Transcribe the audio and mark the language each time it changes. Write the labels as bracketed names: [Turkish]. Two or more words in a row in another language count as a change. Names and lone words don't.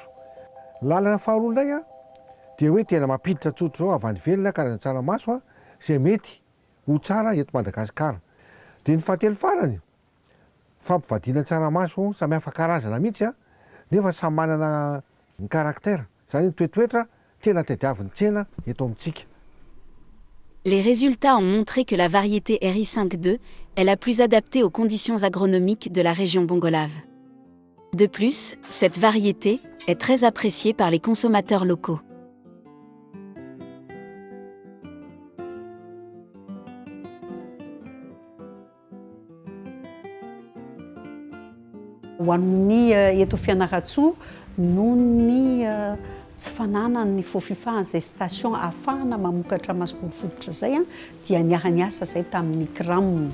[Malagasy] Lalana faharoa indray dia hoe tena mampiditra tsotra zao avy any ivelany karazana tsaramaso izay mety ho tsara eto Madagasikara. Dia ny fahatelo farany fampivadiana tsaramaso samy hafa karazana mihitsy nefa samy manana ny karaktera, zany ny toetoetra tena tadiavin'ny tsena eto amintsika. [French] Les résultats ont montré que la variété RI52 est la plus adaptée aux conditions agronomiques de la région bongolave. De plus, cette variété est très appréciée par les consommateurs locaux. [Malagasy] Ho amin'ny eto Fianarantsoa noho ny tsy fananany FOFIFA izay station ahafahana mamokatra masomboly fototra izay dia niara-niasa izay tamin'ny CRAM.